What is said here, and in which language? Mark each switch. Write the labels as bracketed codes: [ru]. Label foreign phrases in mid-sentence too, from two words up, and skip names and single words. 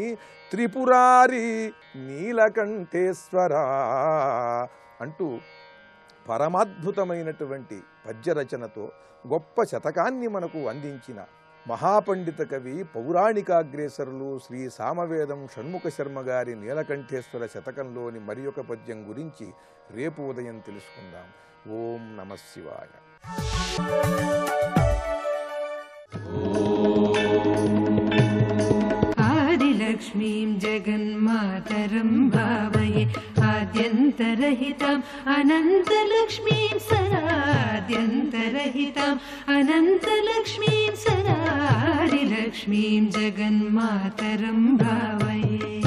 [te] త్రిపురారి నీలకంఠేశ్వర అంటూ పరమాద్భుతమైనటువంటి పద్యరచనతో గొప్ప శతకాన్ని మనకు అందించిన మహాపండిత కవి పౌరాణికాగ్రేసరులు శ్రీ సామవేదం షణ్ముఖ శర్మ గారి నీలకంఠేశ్వర శతకంలోని మరి ఒక పద్యం గురించి రేపు ఉదయం తెలుసుకుందాం. [sa] ఓం నమః శివాయ. आदिलक्ष्मीं जगन्मातरं भावये आद्यन्तरहिताम् अनन्तलक्ष्मीं सदाद्यन्तरहिताम् अनन्तलक्ष्मीं सदा आदिलक्ष्मीं जगन्मातरं भावये.